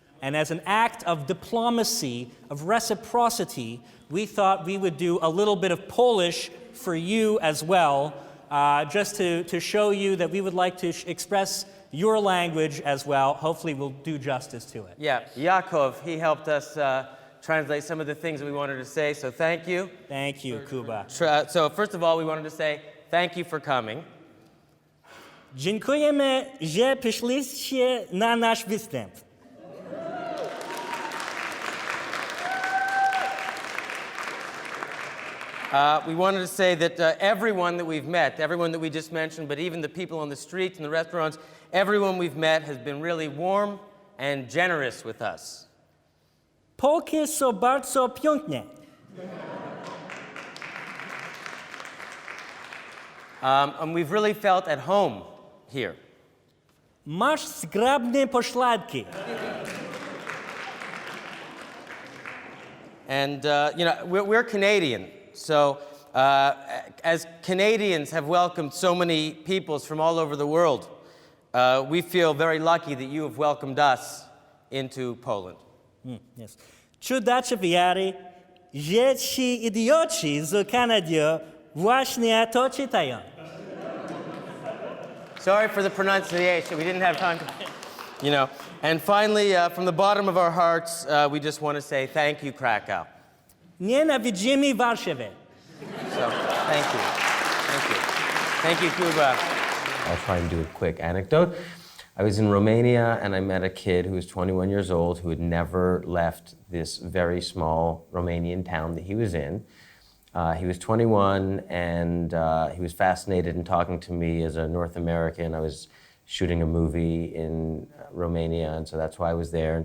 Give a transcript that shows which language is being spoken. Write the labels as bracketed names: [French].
[English] And as an act of diplomacy, of reciprocity, we thought we would do a little bit of Polish for you as well, just to show you that we would like to express your language as well. Hopefully we'll do justice to it. Yeah, Yaakov, he helped us translate some of the things that we wanted to say, so thank you. Thank you, Kuba. So first of all, we wanted to say thank you for coming. [Polish] Dziękujemy, że przyszliście na nasz występ. [English] We wanted to say that everyone that we've met, everyone that we just mentioned, but even the people on the streets and the restaurants, everyone we've met has been really warm and generous with us. [Polish] Polki są bardzo piękne. [English] And we've really felt at home here. [Polish] Masz zgrabne pośladki. [English] And, we're Canadian, so as Canadians have welcomed so many peoples from all over the world, we feel very lucky that you have welcomed us into Poland. Yes. [Polish] Czy dacie wiary, że ci idioci z Kanady właśnie to czytają? [English] Sorry for the pronunciation. We didn't have time to, And finally, from the bottom of our hearts, we just want to say thank you, Krakow. [Polish] Nienawidzimy Warszawę. [English] So, thank you. Thank you. Thank you, Kuba. I'll try and do a quick anecdote. I was in Romania and I met a kid who was 21 years old who had never left this very small Romanian town that he was in. He was 21 and he was fascinated in talking to me as a North American. I was shooting a movie in Romania, and so that's why I was there.